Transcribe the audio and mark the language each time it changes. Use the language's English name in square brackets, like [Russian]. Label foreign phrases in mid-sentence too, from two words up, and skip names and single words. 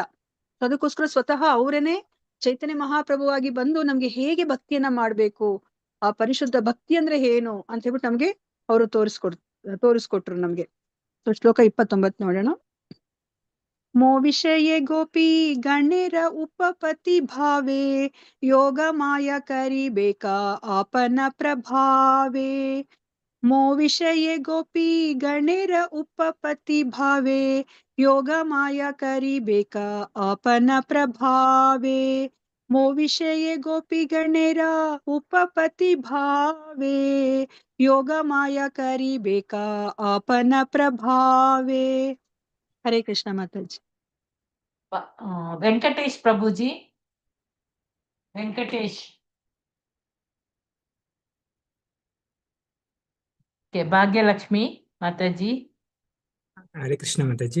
[Kannada] ಅದಕ್ಕೋಸ್ಕರ ಸ್ವತಃ ಅವರೇನೆ ಚೈತನ್ಯ ಮಹಾಪ್ರಭುವಾಗಿ ಬಂದು ನಮ್ಗೆ ಹೇಗೆ ಭಕ್ತಿಯನ್ನ ಮಾಡ್ಬೇಕು, ಆ ಪರಿಶುದ್ಧ ಭಕ್ತಿ ಅಂದ್ರೆ ಏನು ಅಂತ ಹೇಳ್ಬಿಟ್ಟು ನಮ್ಗೆ ಅವರು ತೋರಿಸ್ಕೊಟ್ರು ನಮ್ಗೆ. ಶ್ಲೋಕ 29 ನೋಡೋಣ. [Bangla] মো বিষয় গোপী গণের উপপতি ভাবে যোগ মায়া করিবেক আপন প্রভাবে. মো বিষয় গোপী গণের উপপতি ভাবে যোগ মায়া করিবেক আপন প্রভাবে. মো বিষয় গোপী গণের উপপতি ভাবে যোগ মায়া করিবেক আপন প্রভাবে. [Kannada] ಹರೇ ಕೃಷ್ಣ ಮಾತಾಜಿ. ವೆಂಕಟೇಶ್ ಪ್ರಭುಜಿ, ವೆಂಕಟೇಶ್. ಭಾಗ್ಯಲಕ್ಷ್ಮಿ ಮಾತಾಜಿ. ಹರೇ ಕೃಷ್ಣ ಮಾತಾಜಿ.